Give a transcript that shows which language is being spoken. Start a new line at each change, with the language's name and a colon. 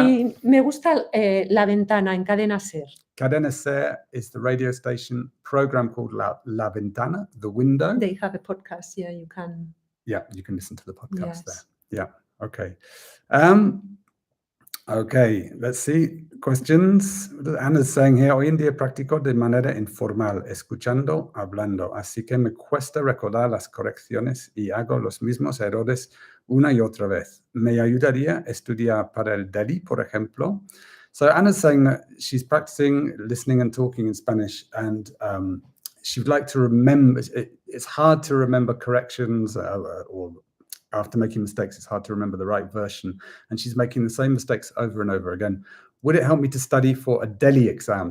Spanish: A mí me gusta La Ventana en Cadena SER.
English: Cadena SER is the radio station program called La Ventana, The Window. They have a podcast, you can... Yeah, you can listen to the podcast there. Yeah, okay. Okay, let's see. Questions? Anna's saying here,
Spanish: hoy en día practico de manera informal, escuchando, hablando, así que me cuesta recordar las correcciones y hago los mismos errores una y otra vez. ¿Me ayudaría estudiar para el DELI, por ejemplo?
English: So Anna's saying that she's practicing listening and talking in Spanish, and she would like to remember, it's hard to remember corrections or after making mistakes, it's hard to remember the right version. And she's making the same mistakes over and over again. Would it help me to study for a DELI exam?